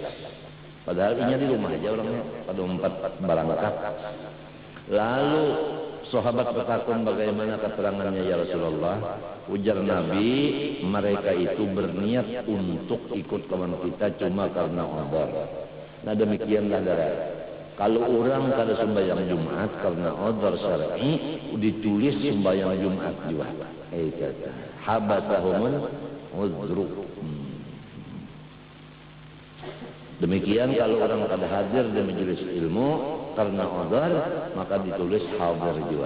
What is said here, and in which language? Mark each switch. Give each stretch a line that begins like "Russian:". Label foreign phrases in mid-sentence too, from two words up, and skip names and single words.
Indonesian: Padahal ini di rumah aja orangnya pada empat berangkat. Lalu sahabat bertakun bagaimana keterangannya ya Rasulullah. Ujar Nabi mereka itu berniat untuk ikut kawan kita cuma karena udhur. Nah demikianlah darah. Kalau orang kada sembahyang Jumat karena
Arabic: عذر شرعي
Indonesian: ditulis sembahyang Jumat juga.
Arabic: Kata حبسهم العذر.
Indonesian: Demikian kalau orang kada hadir di majelis ilmu karena udhur maka ditulis hadir juga.